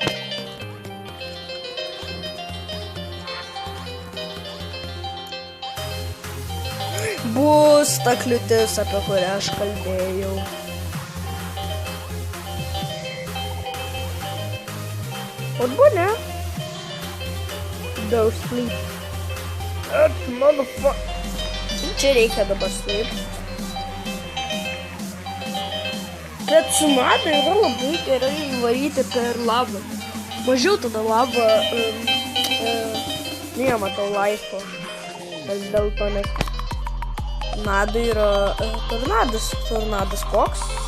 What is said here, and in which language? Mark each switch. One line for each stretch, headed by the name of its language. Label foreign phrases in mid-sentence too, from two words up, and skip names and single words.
Lithuanian: Bus ta kliūtis, apie kurią aš kalbėjau. Arba ne?
English: Don't sleep. Motherfucker.
Lithuanian: Čia reikia dabar sleep. Bet su nada yra labai gerai įvaryti per lavą. Mažiau tada lavą nematau laiko. Dėl to, nes nada yra tornadas koks.